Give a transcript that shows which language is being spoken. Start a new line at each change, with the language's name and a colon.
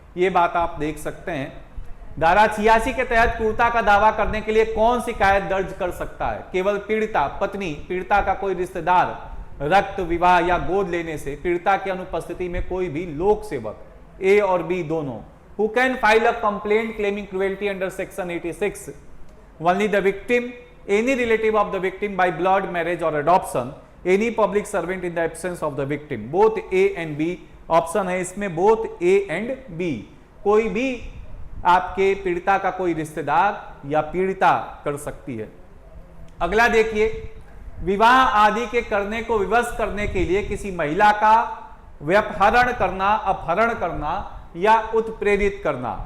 Hindi: ये बात आप देख सकते हैं। धारा 86 के तहत क्रूरता का दावा करने के लिए कौन शिकायत दर्ज कर सकता है? केवल पीड़िता, पत्नी, पीड़िता का कोई रिश्तेदार, रक्त, विवाह या गोद लेने से, पीड़िता की अनुपस्थिति में कोई भी लोक सेवक, ए और बी दोनों।
English: Who can file a complaint claiming cruelty under section 86? Only the victim, any relative of the victim by blood, marriage or adoption, any public servant in the absence of the victim. Both A and B
Hindi: option है इसमें,
English: both A and B।
Hindi: कोई भी आपके पीड़िता का कोई रिश्तेदार या पीड़िता कर सकती है। अगला देखिए, विवाह आदि के करने को विवश करने के लिए किसी महिला का व्यपहरण करना, अपहरण करना या उत्प्रेरित करना।